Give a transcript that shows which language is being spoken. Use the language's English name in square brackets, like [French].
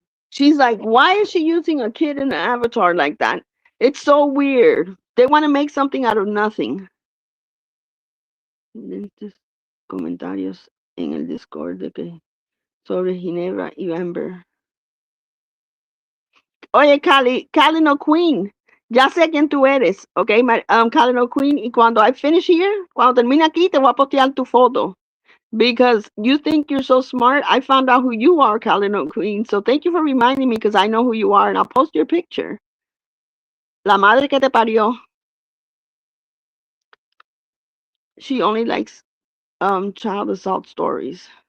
[English] She's like, why is she using a kid in an avatar like that? It's so weird. They want to make something out of nothing. [Spanish] Comentarios en el Discord de que sobre Ginebra y Amber. Oye, Cali no Queen. Ya sé quién tú eres, ¿ok? Cali no Queen. Y cuando [English] I finish here, [Spanish] cuando termine aquí, te voy a postear tu foto. [English] Because you think you're so smart. I found out who you are, Cali no Queen. So thank you for reminding me because I know who you are and I'll post your picture. [Spanish] La madre que te parió. [English] She only likes child assault stories.